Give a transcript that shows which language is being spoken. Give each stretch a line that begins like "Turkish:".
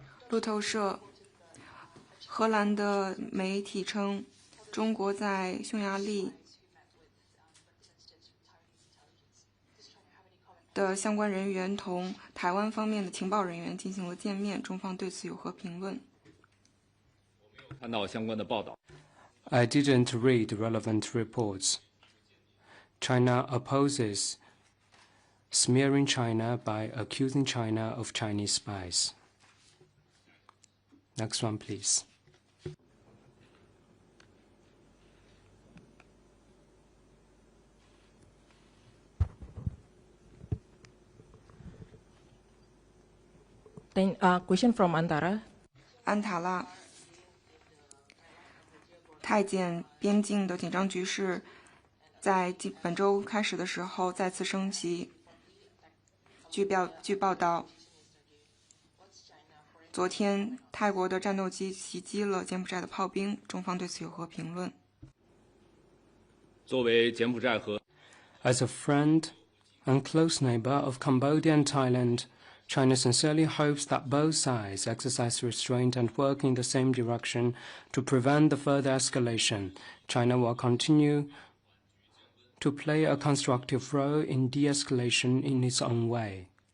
Chinese: 路透社，荷兰的媒体称，中国在匈牙利的相关人员同台湾方面的情报人员进行了见面，中方对此有何评论？看到相关的报道。
English: I didn't read relevant reports. China opposes smearing China by accusing China of Chinese spies. Next one, please. Question from Antara.
Chinese: 安塔拉，太检边境的紧张局势在本周开始的时候再次升级。据报道，昨天泰国的战斗机袭击了柬埔寨的炮兵，中方对此有何评论？作为柬埔寨和
English: As a friend and close neighbor of Cambodia and Thailand, China sincerely hopes that both sides exercise restraint and work in the same direction to prevent the further escalation. China will continue to play a constructive role in de-escalation in its own way.